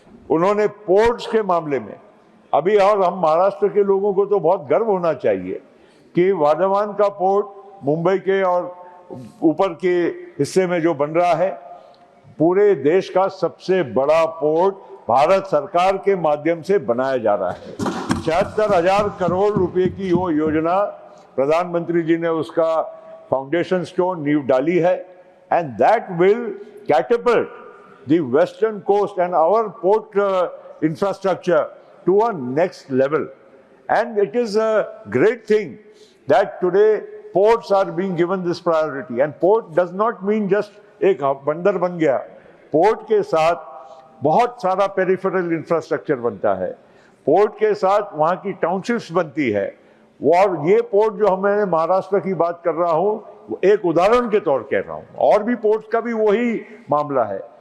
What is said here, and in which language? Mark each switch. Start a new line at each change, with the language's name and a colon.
Hindi: उन्होंने पोर्ट्स के मामले में अभी, और हम महाराष्ट्र के लोगों को तो बहुत गर्व होना चाहिए कि वाधवान का पोर्ट मुंबई के और ऊपर के हिस्से में जो बन रहा है, पूरे देश का सबसे बड़ा पोर्ट भारत सरकार के माध्यम से बनाया जा रहा है। 76,000 करोड़ रुपए की वो योजना प्रधानमंत्री जी ने उसका फाउंडेशन स्टोन नींव डाली है।
English: And that will catapult the western coast and our port infrastructure to a next level. And it is a great thing that today ports are being given this priority. And port does not mean just
Hindi: एक बंदर बन गया। Port के साथ बहुत सारा peripheral infrastructure बनता है, पोर्ट के साथ वहाँ की टाउनशिप्स बनती है। और ये पोर्ट जो मैं महाराष्ट्र की बात कर रहा हूँ, एक उदाहरण के तौर कह रहा हूँ, और भी पोर्ट्स का भी वही मामला है।